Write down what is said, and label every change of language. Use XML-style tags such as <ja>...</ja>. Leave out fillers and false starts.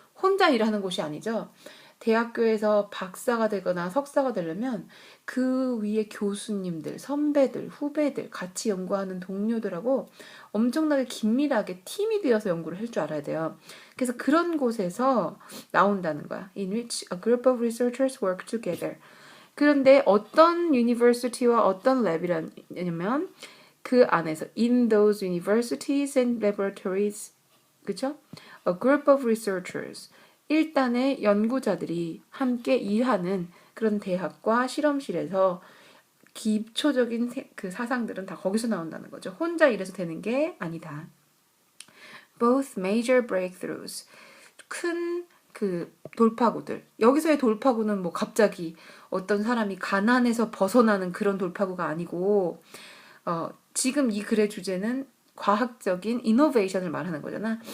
<ko>혼자 일하는 곳이 아니죠. 대학교에서 박사가 되거나 석사가 되려면 그 위에 교수님들, 선배들, 후배들, 같이 연구하는 동료들하고 엄청나게 긴밀하게 팀이 되어서 연구를 할 줄 알아야 돼요. 그래서 그런 곳에서 나온다는 거야.</ko> <en>In which a group of researchers work together.</en> <ko>그런데 어떤 university와 어떤 랩이라냐면 그 안에서</ko> <en>in those universities and laboratories,</en> <ko>그쵸?</ko> <en>A group of researchers.</en> <ko>일단의 연구자들이 함께 일하는 그런 대학과 실험실에서 기초적인 그 사상들은 다 거기서 나온다는 거죠. 혼자 일해서 되는 게 아니다.</ko> <en>Both major breakthroughs.</en> <ko>큰 그 돌파구들. 여기서의 돌파구는 뭐 갑자기 어떤 사람이 가난에서 벗어나는 그런 돌파구가 아니고 지금 이 글의 주제는 과학적인 이노베이션을 말하는 거잖아.</ko>